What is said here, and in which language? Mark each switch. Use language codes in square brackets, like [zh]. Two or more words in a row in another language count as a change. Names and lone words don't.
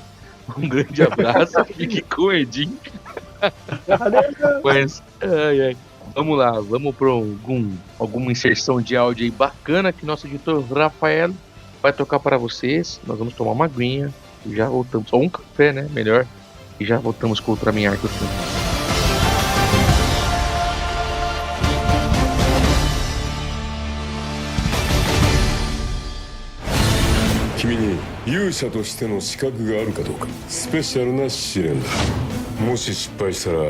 [pt] Um grande abraço, fique com o Edinho. Mas, vamos lá, vamos para alguma inserção de áudio aí bacana que nosso editor Rafael vai tocar para vocês. Nós vamos tomar uma aguinha e já voltamos. Ou um café, né? Melhor. E já voltamos com o Ultraman Arc do filme. [ja] 君に勇者としての資格があるかどうかスペシャルな試練だ。もし失敗したら